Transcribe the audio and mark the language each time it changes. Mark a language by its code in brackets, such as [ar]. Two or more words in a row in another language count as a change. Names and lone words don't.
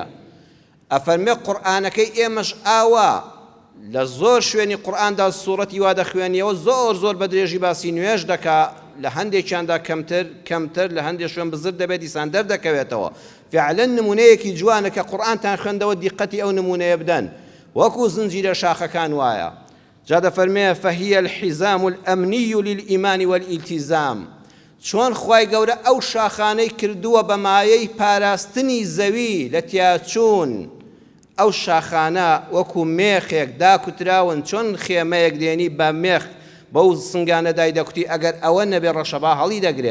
[ckb] ئەفەرمێ قورئانەکەی ئێمەش ئاوا لە زۆر شوێنی قورئاندا سوورەتی وا دەخوێنیەوە زۆر بە درێژی باسی نوێژ دەکا. لە هەندێکیاندا کەمتر لە هەندێک شوێن بزر دەبێت دیسان دەردەکەوێتەوە. فعلا نمونەیەکی جوانە کە قورئانتان خوێندەوە دیقەتی ئەو نمونەیە بدەن، وەکو زنجیرە شاخەکان وایە. جا دەفەرمێ [ar] فهي الحزام الأمني للإيمان والالتزام. [ckb] چۆن خوای گەورە ئەو شاخانەی کردووە بە مایەی پاراستنی زەوی لە تیاچوون. ئەو شاخانە وەکو مێخێک داکوتراون، چۆن خێمەیەک دێنی بە مێخ بەو سنگانە دایدەکوتی ئەگەر ئەوە نەبێ ڕەشەبا هەڵی دەگرێ.